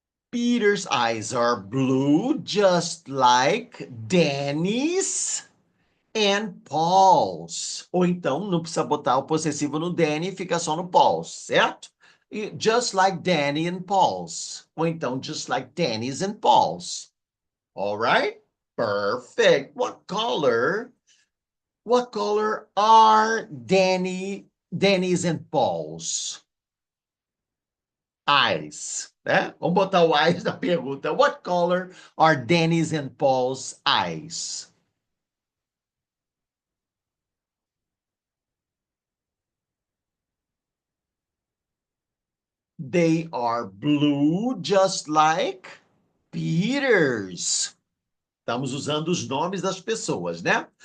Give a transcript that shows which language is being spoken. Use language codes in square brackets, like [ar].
[en] Peter's eyes are blue, just like Danny's and Paul's. [pt] Ou então, não precisa botar o possessivo no Danny, fica só no Paul's, certo? [en] E just like Danny and Paul's. [pt] Ou então, [en] just like Danny's and Paul's. All right? Perfect. What color are Danny's and Paul's? Eyes, [pt] né? Vamos botar o eyes na pergunta. [en] What color are Danny's and Paul's eyes? They are blue, just like Peter's. [pt] Estamos usando os nomes das pessoas, né?